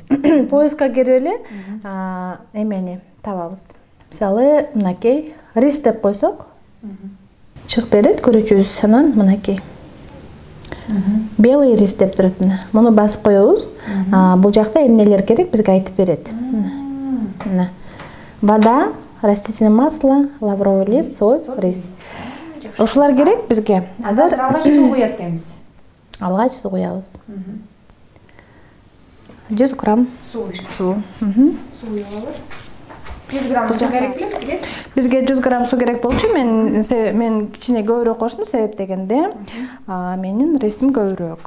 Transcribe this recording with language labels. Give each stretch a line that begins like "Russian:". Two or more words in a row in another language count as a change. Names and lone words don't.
Kyrgyz: Поискка кирип эле эмени табабыз. Мисалы, мынакей рис деп койсок, чыгып берет күрүчүбүз, анан мынакей
Russian: белый рис
Kyrgyz: деп турат. Муну басып коебуз. Бул жакта эмнелер керек бизге айтып берет.
Russian: Вода, растительное масло, лавровый лист, соль, рис.
Kyrgyz: Ошолор керек бизге. Азыр алгач суу куят экенбиз. Алгач суу куябыз. 100 грамм суу. Суу. Суу куябыз. 100 грамм суу керек эле бизге? Бизге 100 грамм суу керек болчу. Мен кичине көбүрөөк коштум, себеп дегенде менин рисим көбүрөөк.